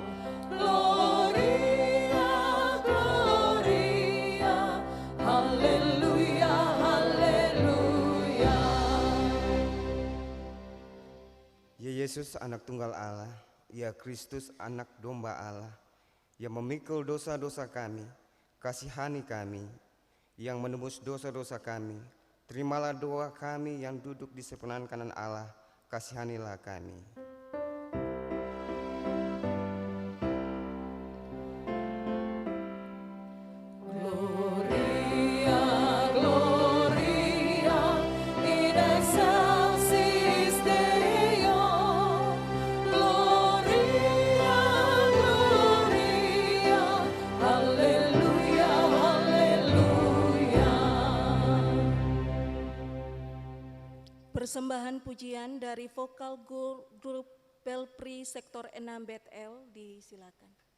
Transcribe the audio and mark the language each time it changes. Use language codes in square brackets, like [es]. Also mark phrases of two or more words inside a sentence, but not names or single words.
[la] Gloria, Gloria, Hallelujah, Hallelujah. [id] Ya Yesus, anak tunggal Allah, ya Kristus, anak domba Allah, yang memikul dosa-dosa kami, kasihani kami, yang menebus dosa-dosa kami. Terimalah doa kami yang duduk di sebelah kanan Allah, kasihanilah kami. [la] Gloria, Gloria, in excelsis Deo. Gloria, Gloria, Hallelujah, Hallelujah. [id] Persembahan pujian dari vokal grup Belpri Sektor 6 Bethel disilakan.